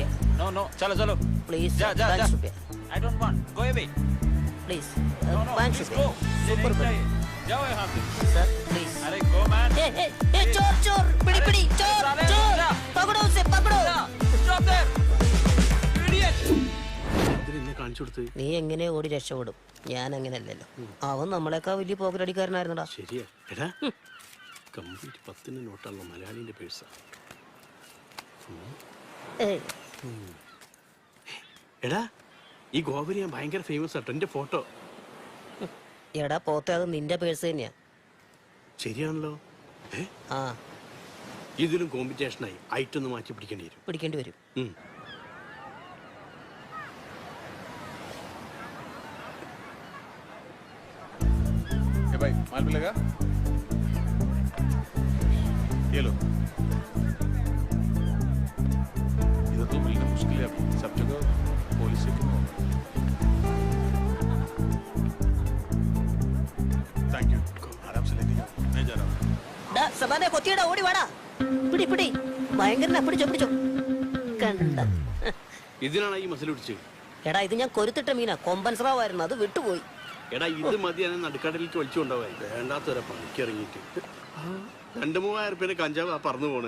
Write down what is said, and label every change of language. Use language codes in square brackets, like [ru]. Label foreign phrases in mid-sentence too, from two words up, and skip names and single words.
[hi] No, चलो चलो प्लीज. जा 5 रुपया. [en] I don't want. Go away. [hi] प्लीज. [en] No, [hi] 5 [en] please [hi] रुपया. [en] go. [hi] सुपर चाहिए. जाओ यहाँ से. सर प्लीज. [en] अरे go man. [hi] ए चोर चोर, पिड़ी पिड़ी चोर चोर, पकड़ो उसे पकड़ो. [en] Stop there. Idiot. [ml] കാണിച്ചു കൊടുത്ത്? നീ എങ്ങനെ ഓടി രക്ഷപ്പെടും? ഞാൻ അങ്ങനെയല്ലല്ലോ. അവൻ നമ്മളെക്കാൾ വലിയ പോക്കറ്റടിക്കാരനായിരുന്നടാ. ശരിയാ. എടാ കംപ്ലീറ്റ് 10 നോട്ടുള്ള മലയാളിന്റെ പേഴ്സാ. ഏയ് എടാ ഈ ഗോവരി ഞാൻ ഭയങ്കര ഫേമസ് ആട്ടോ. എന്റെ ഫോട്ടോ. എടാ പോത്തെ, അത് നിന്റെ പേഴ്സ് തന്നെയാ. ശരിയാണല്ലോ. ആ ഇതിലും കോമ്പറ്റീഷനായി. ഐറ്റൊന്ന് മാറ്റി പിടിക്കേണ്ടി വരും. [hi] भाई माल मिलेगा? ये लो। इधर तो मिलना मुश्किल है अभी, सब जगह पुलिस से क्यों होगा? [en] thank you, [hi] आराम से लेके जाओ, मैं जा रहा हूँ। [ml] ഡാ സബാനെ, കൊത്തിയടാ, ഓടി വാടാ. പിടി ഭയങ്കര പിടിച്ചോ കണ്ട. ഇതിനാണ് ഈ മസിൽ പിടിച്ചത്. എടാ ഇത് ഞാൻ കൊരുത്തിട്ട മീനാ, കൊമ്പൻ സ്രാവായിരുന്നു, അത് വിട്ടുപോയി. എടാ ഇത് മതി ഞാൻ നടുക്കടലിലേക്ക് വലിച്ചു കൊണ്ടുപോയി. വേണ്ടാത്തവരെ പണിക്ക് ഇറങ്ങിയിട്ട് 2-3000 രൂപയുടെ കഞ്ചാവ് ആ പറന്നു പോണ്.